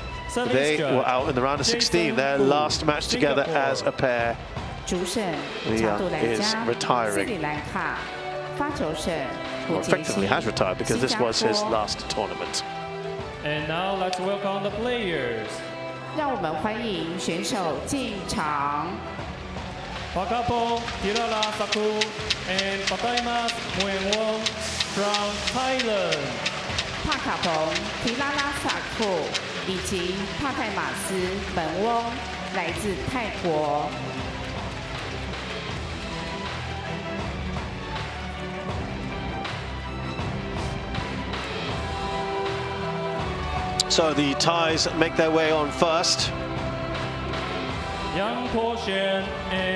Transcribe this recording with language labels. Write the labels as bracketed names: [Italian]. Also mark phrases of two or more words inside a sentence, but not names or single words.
[English] They were out in the round of 16, their last match together as a pair. Li Yang is retiring. Well, effectively has retired, because this was his last tournament. And now let's welcome the players. [Chinese] 让我们欢迎选手进场。 [English] Pakapon Teeraratsakul and Pataimas Muenwong from Thailand. [Chinese] Pakapon Teeraratsakul 以及帕泰马斯本翁来自泰国。 [English] So the Thais make their way on first. Po-Hsuan and